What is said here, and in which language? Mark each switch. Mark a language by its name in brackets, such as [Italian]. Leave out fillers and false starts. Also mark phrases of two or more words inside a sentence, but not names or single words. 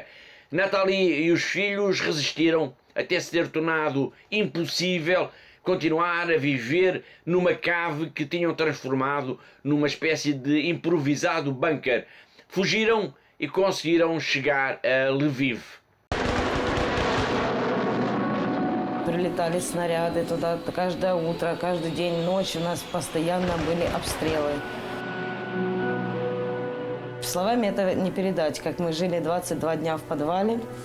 [Portuguese] Nathalie e os filhos resistiram até se ter tornado impossível continuar a viver numa cave que tinham transformado numa espécie de improvisado bunker. Fugiram e conseguiram chegar a Lviv. [Russian] Прилетали снаряды туда каждое утро, каждый день, ночь у нас постоянно были обстрелы. Словами это не передать, как мы жили 22 дня в подвале.